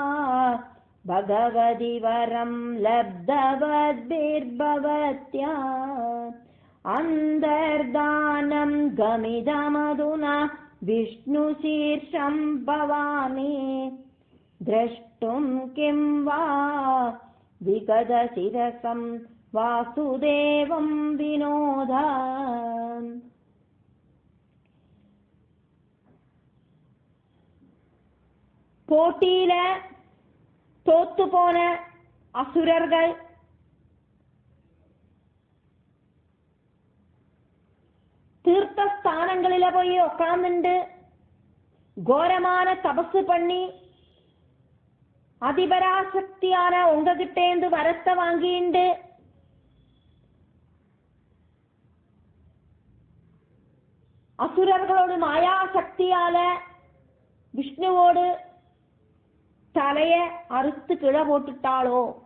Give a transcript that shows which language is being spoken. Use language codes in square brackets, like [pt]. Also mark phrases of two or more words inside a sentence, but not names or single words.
[sa] भगवति वरं लब्धवद्भिर्भवत्या अन्तर्धानं गमिदमधुना विष्णुशीर्षं भवामि द्रष्टुं किं वा विगतशिरसं वासुदेवं विनोदा [ta] போட்டியில தோத்து போன அசுரர்கள் தீர்த்தஸ்தானங்களில போய் உட்கார்ந்துண்டு கோரமான தபசு பண்ணி அதிபராசக்தியான உங்ககிட்டேந்து வரத்தை வாங்கிண்டு அசுரர்களோடு மாயா சக்தியால விஷ்ணுவோடு தலைய அறுத்து கீழே போட்டுட்டாளோ?